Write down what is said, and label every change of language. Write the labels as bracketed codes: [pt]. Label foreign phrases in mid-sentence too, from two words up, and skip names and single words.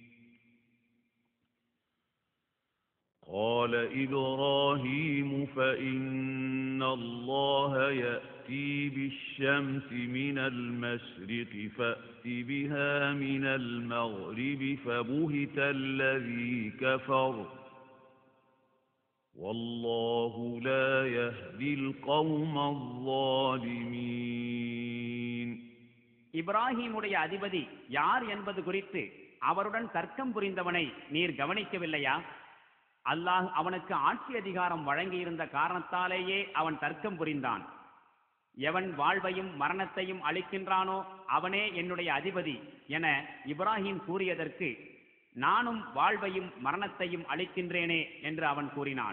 [ar] قال إبراهيم فإن الله يأتي بالشمس من المشرق فأت بها من المغرب فبهت الذي كفر والله لا يهدي القوم الظالمين. [ta] இப்ராஹீமுடைய அதிபதி யார் என்பது குறித்து அவருடன் தர்க்கம் புரிந்தவனை நீர் கவனிக்கவில்லையா? அல்லாஹ் அவனுக்கு ஆட்சி அதிகாரம் வழங்கியிருந்த காரணத்தாலேயே அவன் தர்க்கம் புரிந்தான். எவன் வாழ்வையும் மரணத்தையும் அளிக்கின்றானோ அவனே என்னுடைய அதிபதி என இப்ராஹீம் கூறியதற்கு நானும் வாழ்வையும் மரணத்தையும் அளிக்கின்றேனே என்று அவன் கூறினான்.